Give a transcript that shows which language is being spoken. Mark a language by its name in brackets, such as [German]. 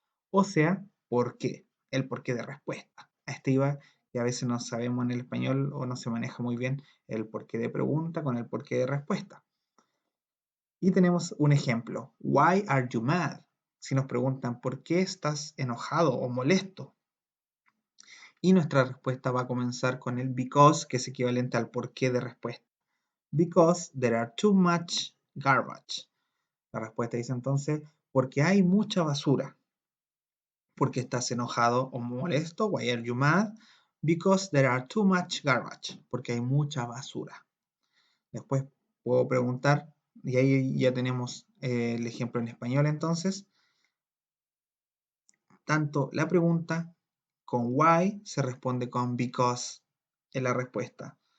[Spanish] O sea, ¿por qué? El porqué de respuesta. A este iba y a veces no sabemos en el español o no se maneja muy bien el porqué de pregunta con el porqué de respuesta. Y tenemos un ejemplo. [English] Why are you mad? [Spanish] Si nos preguntan ¿por qué estás enojado o molesto? Y nuestra respuesta va a comenzar con el because, que es equivalente al porqué de respuesta. [English] Because there are too much garbage. [Spanish] La respuesta dice entonces, porque hay mucha basura. ¿Por qué estás enojado o molesto? [English] Why are you mad? Because there are too much garbage. [Spanish] Porque hay mucha basura. Después puedo preguntar, y ahí ya tenemos el ejemplo en español entonces. Tanto la pregunta con why se responde con because en la respuesta.